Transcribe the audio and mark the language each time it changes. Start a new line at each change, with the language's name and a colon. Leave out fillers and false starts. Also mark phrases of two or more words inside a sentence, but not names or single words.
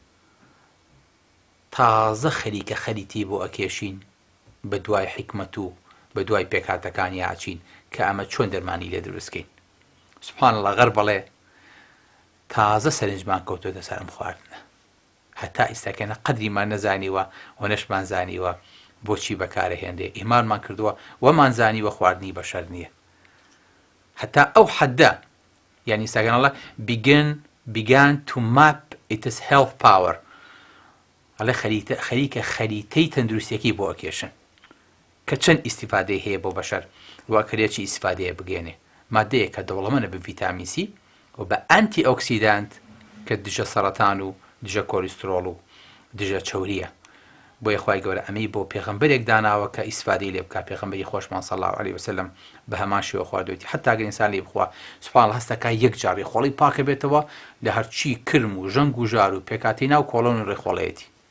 Central Kurdish: تازە خەریکە خەریتی بۆ ئەکێشین بە دوای حکمت و بە دوای پێکهاتەکانی ئاچین کە ئەمە چۆن دەرمانی لێ دروستکەین سوبحانەڵڵا غەرب بەڵێ تازە سەرنجمان کەوتۆتە سەر ئەم خواردنە هەتا ئێستاکەنە قەدریمان نەزانیوە و نەشمان زانیوە بۆچی بەکارەهێندێ ئیمانمان کردووە وەمان زانیوە خواردنی بەشەر نییە هەتا ئەو حەددە یعنی ئێستاکەنەڵە
English: began to map its health power
Central Kurdish: ئەڵێ خەریکە خەریتەی تەندروستیەکەی بۆ ئەکێشن کە چەند ئیستیفادەی هەیە بۆ بەشەر واکرێکی ئیستیفادەیە بگێنێ مادەیە کە دەوڵەمەنە بە ڤیتامین سی و بە ئەنتی ئۆکسیدانت کە دژە سەرەتان و دژە کۆلیسترۆڵ و دژە چەوریە بۆیە خوای گەورە ئەمەی بۆ پێغەمبەرێک داناوە کە ئیسفادەی لێ بکا پێغەمبەری خۆشمان
Arabic: صلی الله علیه وسلم
Central Kurdish: بە هەمان شێوە خواردوێتی حتا ئەگەر ئینسان لێ بخوا سوبحانەڵڵا هەستەکە یەک جار ڕێخۆڵی پاکە بێتەوە لە هەرچی کرم و ژەنگ و ژار و پێکاتی ناو کۆڵۆن و ڕێخۆڵەیەتی